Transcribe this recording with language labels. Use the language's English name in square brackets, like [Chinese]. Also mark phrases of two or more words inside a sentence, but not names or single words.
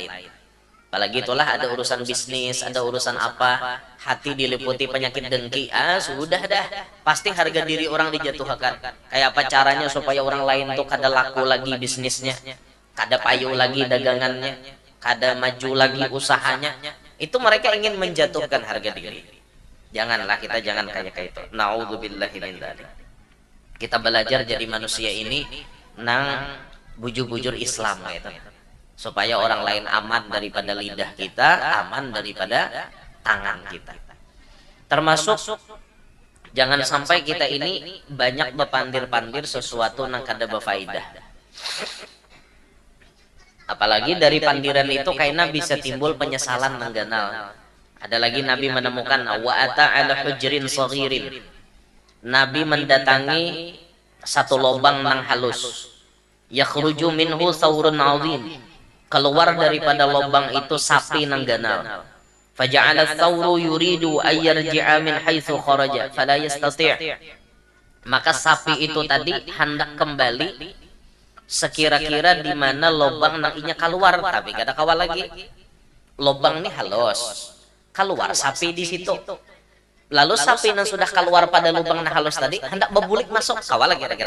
[Indonesian] Apalagi itulah ada urusan bisnis, ada urusan apa, hati diliputi penyakit dengki, sudah dah, pasti harga diri orang dijatuhkan. [Banjar] Kayak apa caranya supaya orang lain tuh kada laku lagi bisnisnya, kada payu lagi dagangannya, kada maju lagi usahanya. [Indonesian] Itu mereka ingin menjatuhkan harga diri. Janganlah kita jangan kayak itu. [Arabic] نعوذ بالله من ذلك. [Banjar] Kita belajar jadi manusia ini nang bujur-bujur Islam gitu. [Indonesian] Supaya orang lain aman daripada lidah kita, aman daripada tangan kita. [Banjar] Termasuk jangan sampai kita ini banyak bepandir-pandir sesuatu nang kada berfaedah. Apalagi dari pandiran itu kayaknya bisa timbul penyesalan nang ganal. [Indonesian] Ada lagi Nabi menemukan [Arabic] وأتى على جحر صغير. [Banjar] Nabi mendatangi satu lubang nang halus. [Arabic] يخرج منه ثور عظيم. [Banjar] Keluar daripada lubang itu sapi nang ganal. [Arabic] فجعل الثور يريد أن يرجع من حيث خرج فلا يستطيع'. [Banjar] Maka sapi itu tadi hendak kembali sekira-kira di mana lubang nang inya keluar, tapi kada kawal lagi. [Indonesian] Lubang ini halus. keluar sapi di situ. [Banjar] Lalu sapi yang sudah keluar pada lubang nah halus tadi hendak bebulik masuk, kawala kira-kira.